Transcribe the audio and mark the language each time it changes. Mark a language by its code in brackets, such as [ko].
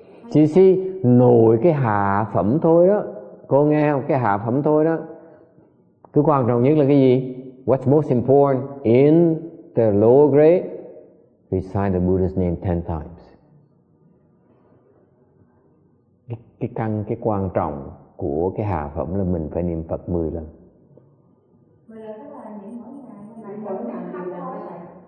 [vi] Chị see, nổi cái hạ phẩm thôi đó. Cô nghe không? Cái hạ phẩm thôi đó. Cái quan trọng nhất là cái gì? [en] What's most important in the lower grade? Recite the Buddha's name 10 times. [vi] Cái quan trọng của cái hạ phẩm là mình phải niệm Phật 10 lần. 10 lần tức là niệm mỗi ngày. Mỗi ngày 10 lần.